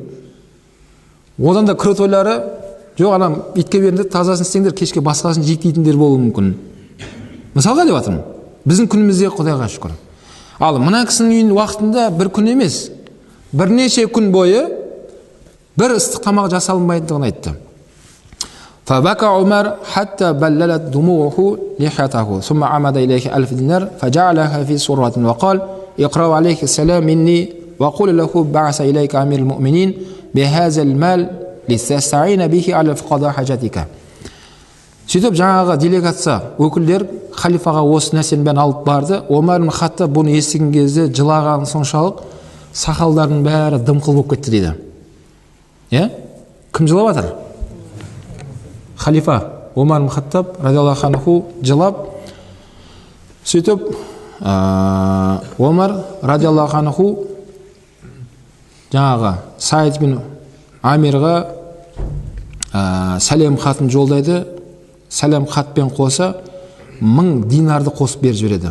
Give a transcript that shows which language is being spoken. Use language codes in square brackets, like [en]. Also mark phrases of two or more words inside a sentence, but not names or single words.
[kk] Одан да күрі тойлары, жоқ итке беріңдер, тазасын істеңдер, кешке басқасын жейтіндер болуы мүмкін. Мысалға деп жатырмын. Біздің күнімізде Құдайға шүкір. Ал мына кісінің үйінің уақытында бір күн емес, бірнеше күн бойы бір ыстық тамақ жасалынбайтындығын айтты. [ar] فبكى عمر حتى بللت دموعه لحيته ثم عمد إليه 1000 دينار فجعلها في سرة وقال اقرأوا عليك السلام مني وقل له بعث إليك أمير المؤمنين بهذا المال لتستعين به على قضاء حاجتك. [kk] Сөйтіп жаңағы делегация өкілдер халифаға осы нәрсені бәрін алып барды. Омар ибн Хаттаб бұны естіген кезде жылаған соншалық сақалдарының бәрі дымқыл болып кетті дейді. Кім жылап жатыр? Халифа Омар ибн Хаттаб [ar] رضي الله عنه [kk] жылап. Сөйтіп Омар [ar] رضي الله عنه [kk] жаңағы Саид ибн Амирға сәлем хатын жолдайды. Сәлем хатпен қоса 1000 динарды қосып беріп жібереді.